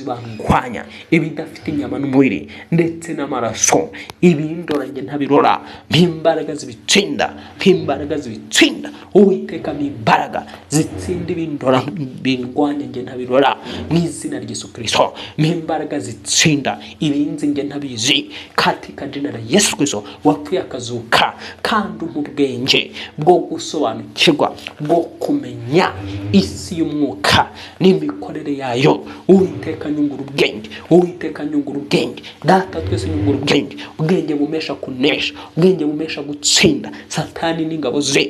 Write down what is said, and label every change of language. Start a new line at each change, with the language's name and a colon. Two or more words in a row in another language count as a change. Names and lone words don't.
Kinyarwanda: bandwanya, ibidafite inyama n'umubiri ndetse n'amaraso, ibindoranye ntabirora, mpimbaraga zibitsinda, mpimbaraga zibitsinda Uwiteka, mpimbaraga zitsinda ibindora bindwanya nge ntabirora mu izina rya Yesu Kristo, mpimbaraga zitsinda ibinzi nge ntabizi,
Swahili: katika jina la Yesu Kristo
Kinyarwanda: wapfuye akazuka, kandi umubwenge bwo gusobanukirwa, bwo kumenya isi y'umwuka n'imikorere yayo. Uwiteka nyungura ubwenge, Uwiteka nyungura ubwenge, data twese nyungura ubwenge, ubwenge bumesha kunesha, ubwenge bumesha gutsinda Satani n'ingabo ze.